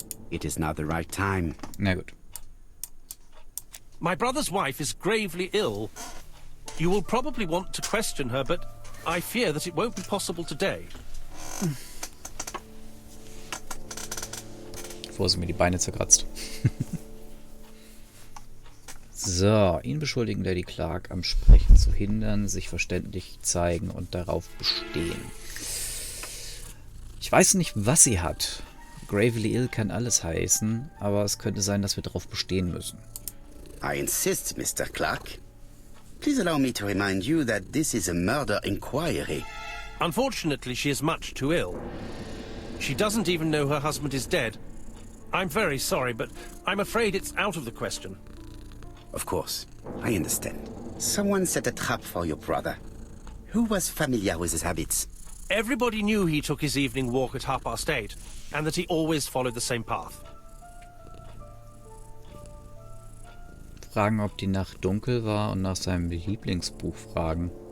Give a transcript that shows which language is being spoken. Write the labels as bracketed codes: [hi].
[en] It is not the right time. [de] Na gut. [en] My brother's wife is gravely ill. You will probably want to question her, but I fear that it won't be possible today. [de] Bevor sie mir die Beine zerkratzt. So, ihn beschuldigen Lady Clark am Sprechen zu hindern, sich verständlich zeigen und darauf bestehen. Ich weiß nicht, was sie hat. [en] Gravely ill [de] kann alles heißen, aber es könnte sein, dass wir darauf bestehen müssen. [en] I insist, Mr. Clark. Please allow me to remind you that this is a murder inquiry. Unfortunately, she is much too ill. She doesn't even know her husband is dead. I'm very sorry, but I'm afraid it's out of the question. Of course, I understand. Someone set a trap for your brother. Who was familiar with his habits? Everybody knew he took his evening walk at 8:30, and that he always followed the same path. [de] Fragen, ob die Nacht dunkel war und nach seinem Lieblingsbuch fragen.